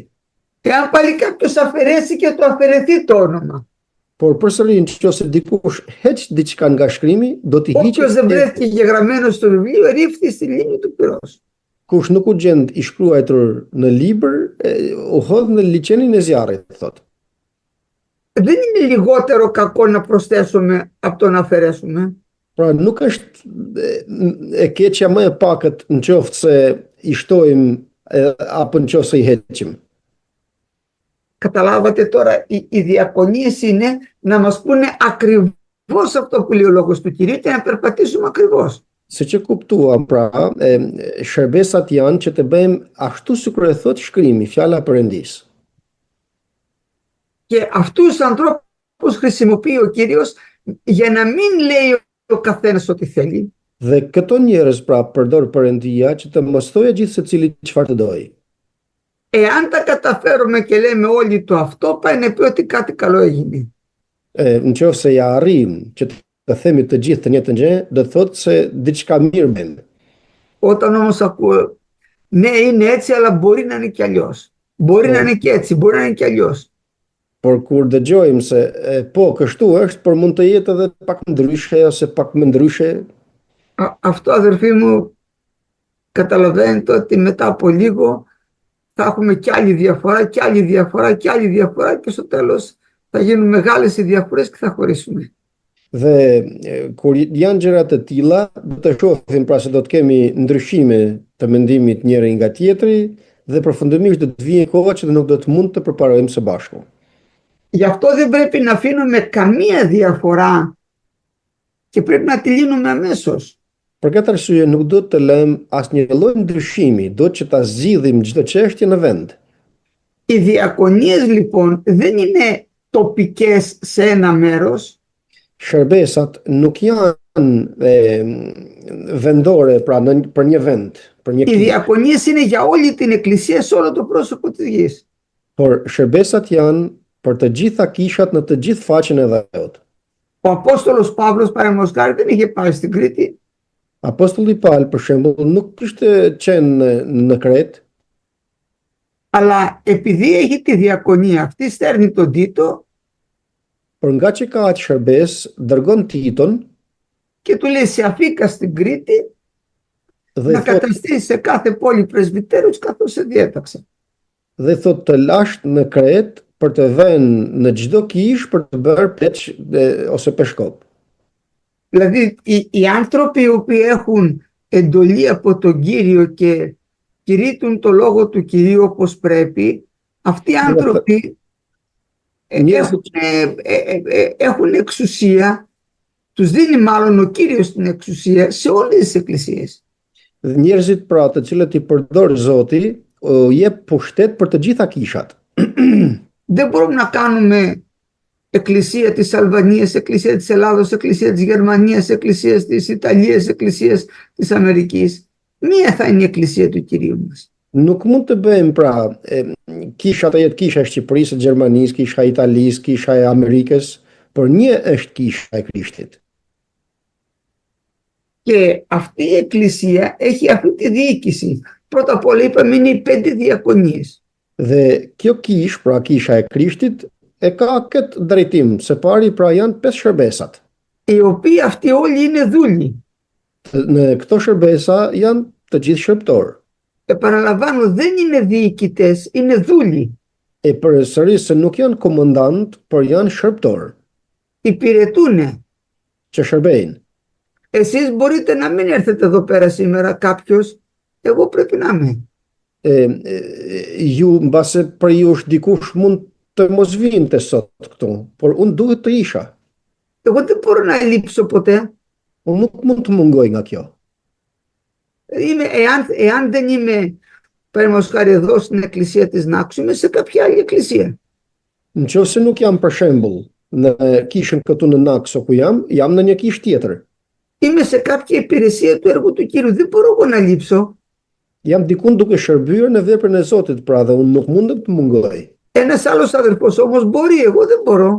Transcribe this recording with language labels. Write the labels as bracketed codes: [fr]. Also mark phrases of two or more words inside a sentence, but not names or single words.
[el] Εάν πάλι κάποιος αφαιρέσει και το αφαιρεθεί το όνομα. [sq] Por përsëri nëse dikush heq diçka nga shkrimi, do t'i hiqet. [el] Όποιος δεν βρέθηκε γεγραμμένος στο βιβλίο, ρίφθη στη λίμνη του πυρός. [sq] Kush nuk u gjend i shkruar në libër, u hodh në liçenin e zjarrit, thot. [el] Δεν είναι λιγότερο κακό να προσθέσουμε από το να αφαιρέσουμε. [sq] Pra nuk është e keqja më e pakët nëse i shtojmë apo nëse i heqim. [el] Καταλάβατε τώρα, οι διακονίες είναι να μας πούνε ακριβώς αυτό που λέει ο λόγος του Κυρίου και να περπατήσουμε ακριβώς. [sq] Siç e kuptuam, pra, shërbesat janë që të bëjmë ashtu sikur e thot shkrimi, fjala e Perëndis. [el] Και αυτούς τους ανθρώπους χρησιμοποιεί ο Κύριος για να μην λέει ο καθένας ό,τι θέλει. [sq] Dhe këto njerëz pra përdor Perëndia që të mos thojë gjithë secili çfarë të dojë. [el] Εάν τα καταφέρουμε και λέμε όλοι το αυτό, πάει να πει ότι κάτι καλό έγινε. [sq] Nëse ja arrim që të themi të gjithë të njëjtën gjë, do të thotë se diçka mirë bën. [el] Όταν όμως ακούω, ναι, είναι έτσι, αλλά μπορεί να είναι και αλλιώς. Μπορεί να είναι και έτσι, μπορεί να είναι και αλλιώς. [sq] Por kur dëgjojmë se po kështu është, por mund të jetë edhe pak ndryshe ose pak më ndryshe. [el] Αυτό, αδερφοί μου, καταλαβαίνετε ότι μετά από λίγο θα έχουμε κι άλλη διαφορά, κι άλλη διαφορά, κι άλλη διαφορά και στο τέλος θα γίνουν μεγάλες οι διαφορές και θα χωρίσουμε. [sq] Dhe kur janë gjëra të tilla, do të shohim pra se do të kemi ndryshime të mendimit njëri nga tjetri dhe përfundimisht do të vijë koha që nuk do të mund të përparojmë së bashku. [el] Γι' αυτό δεν πρέπει να αφήνουμε καμία διαφορά και πρέπει να τη λύνουμε αμέσως. [sq] Për këtë arsye nuk do të lëm asnjë lloj ndryshimi, do që ta zgjidhim çdo çështje në vend. [el] Οι διακονίες λοιπόν δεν είναι τοπικές σε ένα μέρος. [sq] Shërbesat nuk janë vendore pra për një vend, për një [el] Οι [sq] kish. [el] διακονίες είναι για όλη την εκκλησία, σε όλο το πρόσωπο της γης. [sq] Por shërbesat janë për të gjitha kishat në të gjithë faqen e dheut. [el] Ο Απόστολος Παύλος, παραδείγματος χάρη, δεν είχε πάει στην Κρήτη, [sq] Apostulli Paul, për shembull, nuk kishte qenë në Kret, [el] αλλά επειδή έχει τη διακονία αυτή, στέλνει τον Τίτο [sq] por nga që ka atë shërbes, dërgon Titon [el] και του λέει σε αφήκα στην Κρήτη [sq] dhe [el] να [sq] thot, [el] καταστήσει σε κάθε πόλη πρεσβυτέρους καθώς σε διέταξα. [sq] dhe thot të lasht në Kret për të vënë në çdo kish për të bërë pleq ose peshkop. [el] Δηλαδή οι άνθρωποι οι οποίοι έχουν εντολή από τον Κύριο και κηρύττουν το λόγο του Κυρίου όπως πρέπει, αυτοί οι άνθρωποι έχουν εξουσία, τους δίνει μάλλον ο Κύριος την εξουσία σε όλες τις εκκλησίες. [sq] Njerëzit pra të cilët i përdor Zoti, u jep pushtet për të gjitha kishat. [el] Δεν μπορούμε να κάνουμε εκκλησία της Αλβανίας, εκκλησία της Ελλάδος, εκκλησία της Γερμανίας, εκκλησία της Ιταλίας, εκκλησία της Αμερικής. Μία θα είναι η εκκλησία του Κυρίου μας. [sq] Nuk mund të bëjmë pra kisha të jetë kisha e Shqipërisë, e Gjermanisë, kisha e Italisë, kisha e Amerikës, por një është kisha e Krishtit. [el] Και αυτή η εκκλησία έχει αυτή τη διοίκηση. Πρώτα απ' όλα είπαμε είναι οι 5 διακονίες. [sq] Dhe kjo kish, pra kisha e Krishtit, e ka këtë drejtim, se pari pra janë 5 shërbesat. [el] Οι οποίοι αυτοί όλοι είναι δούλοι. [sq] Në këto shërbesa janë të gjithë shërbëtorë. [el] Επαναλαμβάνω, δεν είναι διοικητές, είναι δούλοι. [sq] E përsëris se nuk janë komandant, por janë shërbëtorë [el] Υπηρετούνε. [sq] që shërbejnë. [el] Εσείς μπορείτε να μην έρθετε εδώ πέρα σήμερα κάποιος, εγώ πρέπει να είμαι. [sq] Ju mbase për jush dikush mund të mos vinte sot këtu, por unë duhet të isha. [el] Εγώ δεν μπορώ να λείψω ποτέ. [sq] Unë nuk mund të mungoj nga kjo. [el] Εάν δεν είμαι, παραδείγματος χάρη εδώ στην εκκλησία της Νάξου, είμαι σε κάποια άλλη εκκλησία. [sq] Nëse nuk jam për shembull në kishën këtu në Nakso ku jam në një kishë tjetër. [el] Είμαι σε κάποια υπηρεσία του έργου του Κύριου, δεν μπορώ εγώ να λείψω. [sq] Jam dikun duke shërbyer në veprën e Zotit, pra dhe unë nuk mundem të mungoj. [el] Ένας άλλος αδερφός όμως μπορεί, εγώ δεν μπορώ.